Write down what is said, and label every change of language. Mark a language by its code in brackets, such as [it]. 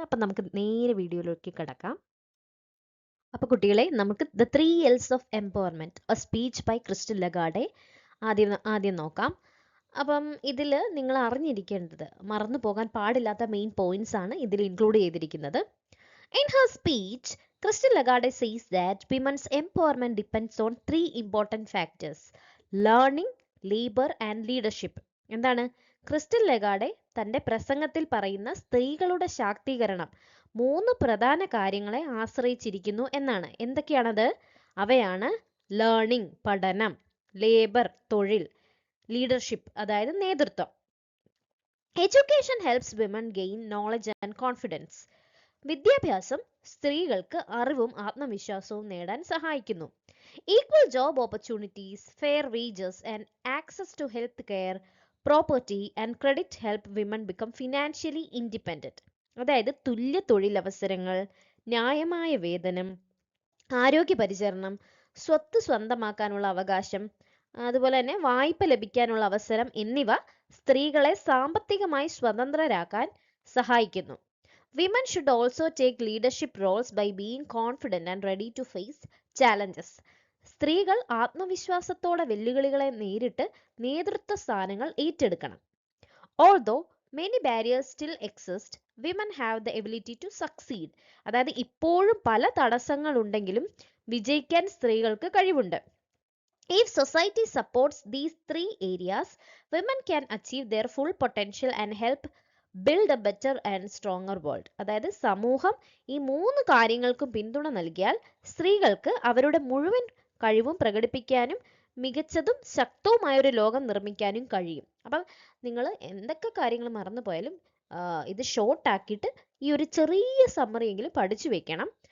[ml] അപ്പം നമുക്ക് നേരെ വീഡിയോയിലേക്ക് കിടക്കാം. അപ്പോൾ കുട്ടികളെ, നമുക്ക് [en] the 3 L's of empowerment, a speech by [ml] crystal ലഗാർഡെ ആദ്യം നോക്കാം. അപ്പം ഇതിൽ നിങ്ങൾ അറിഞ്ഞിരിക്കേണ്ടത്, മറന്നു പോകാൻ പാടില്ലാത്ത മെയിൻ പോയിന്റ്സ് ആണ് ഇതിൽ ഇൻക്ലൂഡ് ചെയ്തിരിക്കുന്നത്. [en] In her speech, Crystal Lagarde says that women's empowerment depends on 3 important factors: learning, labor and leadership. [ml] എന്താണ് ക്രിസ്റ്റൽ ലഗാർഡെ തന്റെ പ്രസംഗത്തിൽ പറയുന്ന സ്ത്രീകളുടെ ശാക്തീകരണം 3 പ്രധാന കാര്യങ്ങളെ ആശ്രയിച്ചിരിക്കുന്നു എന്നാണ്. എന്തൊക്കെയാണത്? അവയാണ് ലേണിംഗ് പഠനം, ലേബർ തൊഴിൽ, ലീഡർഷിപ്പ് അതായത് നേതൃത്വം. [en] Education helps women gain knowledge and confidence. [ml] വിദ്യാഭ്യാസം സ്ത്രീകൾക്ക് അറിവും ആത്മവിശ്വാസവും നേടാൻ സഹായിക്കുന്നു. [en] Equal job opportunities, fair wages and access to health care, property and credit help women become financially independent. [ml] അതായത് തുല്യ തൊഴിലവസരങ്ങൾ, ന്യായമായ വേതനം, ആരോഗ്യ പരിചരണം, സ്വത്ത് സ്വന്തമാക്കാനുള്ള അവകാശം, അതുപോലെ തന്നെ വായ്പ ലഭിക്കാനുള്ള അവസരം എന്നിവ സ്ത്രീകളെ സാമ്പത്തികമായി സ്വതന്ത്രരാക്കാൻ സഹായിക്കുന്നു. [en] Women should also take leadership roles by being confident and ready to face challenges. [ml] സ്ത്രീകൾ ആത്മവിശ്വാസത്തോടെ വെല്ലുവിളികളെ നേരിട്ട് നേതൃത്വ സ്ഥാനങ്ങൾ ഏറ്റെടുക്കണം. [en] Although many barriers still exist, women have the ability to succeed. [ml] അതായത് ഇപ്പോഴും പല തടസ്സങ്ങൾ ഉണ്ടെങ്കിലും വിജയിക്കാൻ സ്ത്രീകൾക്ക് കഴിവുണ്ട്. [en] If society supports these 3 areas, women can achieve their full potential and help build a better and stronger world. [ml] അതായത് സമൂഹം ഈ 3 കാര്യങ്ങൾക്കും പിന്തുണ നൽകിയാൽ സ്ത്രീകൾക്ക് അവരുടെ മുഴുവൻ കഴിവും പ്രകടിപ്പിക്കാനും മികച്ചതും ശക്തവുമായ ഒരു ലോകം നിർമ്മിക്കാനും കഴിയും. അപ്പം നിങ്ങൾ എന്തൊക്കെ കാര്യങ്ങൾ മറന്നു പോയാലും ഇത് ഷോർട്ട് ആക്കിയിട്ട് ഈ ഒരു ചെറിയ സമ്മറി എങ്കിലും പഠിച്ചു വെക്കണം.